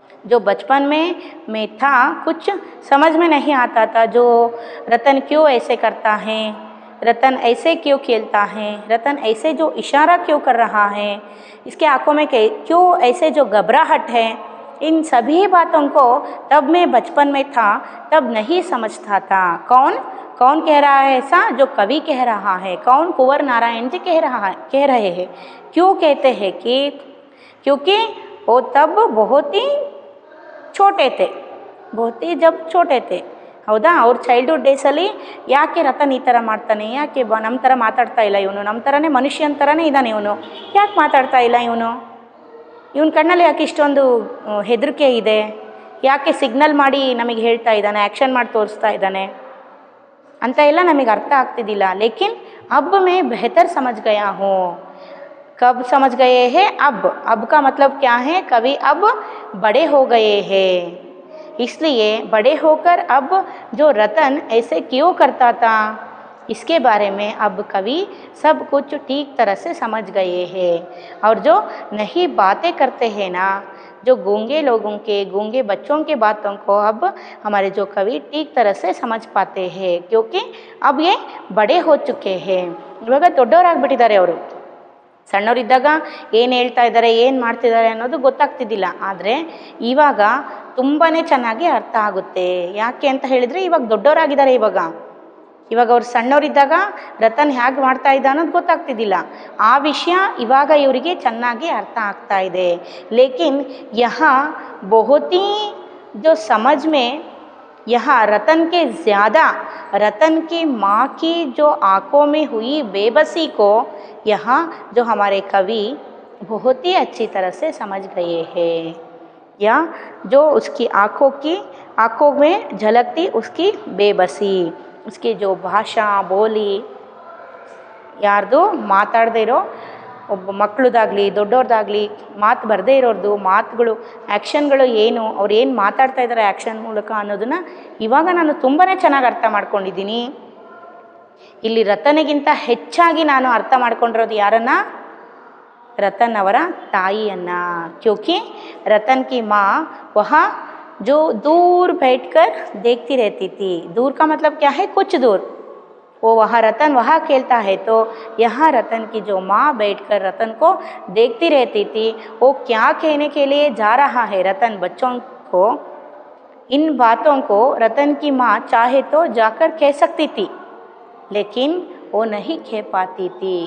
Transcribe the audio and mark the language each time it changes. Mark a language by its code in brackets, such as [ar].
[hi] जो बचपन में मैं था, कुछ समझ में नहीं आता था, जो रतन क्यों ऐसे करता है, रतन ऐसे क्यों खेलता है, रतन ऐसे जो इशारा क्यों कर रहा है, इसके आंखों में क्यों ऐसे जो घबराहट है, इन सभी बातों को तब मैं बचपन में था तब नहीं समझता था। कौन कौन कह रहा है ऐसा, जो कवि कह रहा है। कौन, कुंवर नारायण जी कह रहे हैं। क्यों कहते हैं कि क्योंकि वो तब बहुत ही छोटे थे, बहुत ही जब छोटे थे, ಹೌದಾ. [kn] ಅವ್ರ ಚೈಲ್ಡ್ಹುಡ್ ಡೇಸಲ್ಲಿ ಯಾಕೆ ರತನ್ ಈ ಥರ ಮಾಡ್ತಾನೆ, ಯಾಕೆ ನಮ್ಮ ಥರ ಮಾತಾಡ್ತಾ ಇಲ್ಲ ಇವನು, ನಮ್ಮ ಥರನೇ ಮನುಷ್ಯನ ಥರನೇ ಇದ್ದಾನೆ ಇವನು, ಯಾಕೆ ಮಾತಾಡ್ತಾ ಇಲ್ಲ ಇವನು, ಇವನ ಕಣ್ಣಲ್ಲಿ ಯಾಕೆ ಇಷ್ಟೊಂದು ಹೆದರಿಕೆ ಇದೆ, ಯಾಕೆ ಸಿಗ್ನಲ್ ಮಾಡಿ ನಮಗೆ ಹೇಳ್ತಾ ಇದ್ದಾನೆ, ಆ್ಯಕ್ಷನ್ ಮಾಡಿ ತೋರಿಸ್ತಾ ಇದ್ದಾನೆ ಅಂತ ಎಲ್ಲ ನಮಗೆ ಅರ್ಥ ಆಗ್ತಿದ್ದಿಲ್ಲ. [hi] ಲೇಕಿನ್ अब मैं बेहतर समझ गया हूँ. कब समझ गए हैं, अब का मतलब क्या है, कवि अब बड़े हो गए हैं, इसलिए बड़े होकर अब जो रतन ऐसे क्यों करता था, इसके बारे में अब कवि सब कुछ ठीक तरह से समझ गए हैं. और जो नहीं बातें करते हैं ना, जो गूंगे लोगों के, गूंगे बच्चों के बातों को अब हमारे जो कवि ठीक तरह से समझ पाते हैं, क्योंकि अब ये बड़े हो चुके हैं. [kn] ಇವಾಗ ದೊಡ್ಡವರಾಗ್ಬಿಟ್ಟಿದ್ದಾರೆ ಅವರು. ಸಣ್ಣವರಿದ್ದಾಗ ಏನು ಹೇಳ್ತಾ ಇದ್ದಾರೆ, ಏನು ಮಾಡ್ತಿದ್ದಾರೆ ಅನ್ನೋದು ಗೊತ್ತಾಗ್ತಿದ್ದಿಲ್ಲ. ಆದರೆ ಇವಾಗ ತುಂಬಾ ಚೆನ್ನಾಗಿ ಅರ್ಥ ಆಗುತ್ತೆ. ಯಾಕೆ ಅಂತ ಹೇಳಿದರೆ, ಇವಾಗ ದೊಡ್ಡವರಾಗಿದ್ದಾರೆ. ಇವಾಗ ಅವ್ರು ಸಣ್ಣವರಿದ್ದಾಗ ರತನ್ ಹೇಗೆ ಮಾಡ್ತಾ ಇದ್ದ ಅನ್ನೋದು ಗೊತ್ತಾಗ್ತಿದ್ದಿಲ್ಲ. ಆ ವಿಷಯ ಇವಾಗ ಇವರಿಗೆ ಚೆನ್ನಾಗಿ ಅರ್ಥ ಆಗ್ತಾ ಇದೆ. [hi] ಲೇಕಿನ್ यहाँ बहुत ही जो समझ में, यहाँ रतन के ज़्यादा रतन की माँ की जो आँखों में हुई बेबसी को यहाँ जो हमारे कवि बहुत ही अच्छी तरह से समझ गए हैं. या जो उसकी आँखों में झलकती उसकी बेबसी, उसकी जो भाषा बोली, [kn] ಯಾರ್ದು ಮಾತಾಡದೇ ಇರೋ ಒಬ್ಬ ಮಕ್ಕಳದಾಗಲಿ ದೊಡ್ಡವ್ರದ್ದಾಗಲಿ, ಮಾತು ಬರದೇ ಇರೋರ್ದು ಮಾತುಗಳು, ಆ್ಯಕ್ಷನ್ಗಳು ಏನು, ಅವ್ರು ಏನು ಮಾತಾಡ್ತಾ ಇದ್ದಾರೆ ಆ್ಯಕ್ಷನ್ ಮೂಲಕ ಅನ್ನೋದನ್ನು ಇವಾಗ ನಾನು ತುಂಬಾ ಚೆನ್ನಾಗಿ ಅರ್ಥ ಮಾಡ್ಕೊಂಡಿದ್ದೀನಿ. ಇಲ್ಲಿ ರತನಿಗಿಂತ ಹೆಚ್ಚಾಗಿ ನಾನು ಅರ್ಥ ಮಾಡ್ಕೊಂಡಿರೋದು ಯಾರನ್ನು, रतन ಅವರ ತಾಯಿಯನ್ನು. [hi] क्योंकि रतन की माँ वहाँ जो दूर बैठकर देखती रहती थी. दूर का मतलब क्या है, कुछ दूर. वो वहाँ रतन वहाँ खेलता है, तो यहाँ रतन की जो माँ बैठकर रतन को देखती रहती थी. वो क्या कहने के लिए जा रहा है रतन बच्चों को, इन बातों को रतन की माँ चाहे तो जाकर कह सकती थी, लेकिन वो नहीं कह पाती थी.